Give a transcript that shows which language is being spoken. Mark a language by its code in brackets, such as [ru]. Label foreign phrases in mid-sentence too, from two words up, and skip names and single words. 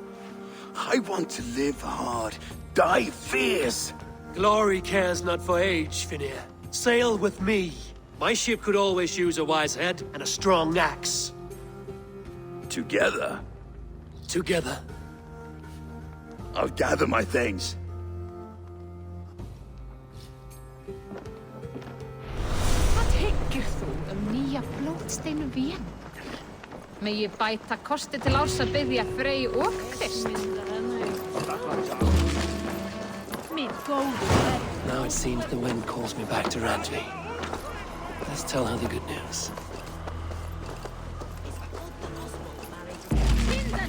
[en] I want to live hard, die fierce. Glory cares not for age, Finir. Sail with me. My ship could always use a wise head and a strong axe. Together, Together. I'll gather my things. [is] Hvað hyggir þú nýja blótsteinu véndur? Megi bæta kosti til árs að biðja Frey og Krist. [en] Now it seems the wind calls me back to Randvi. Let's tell her the good news.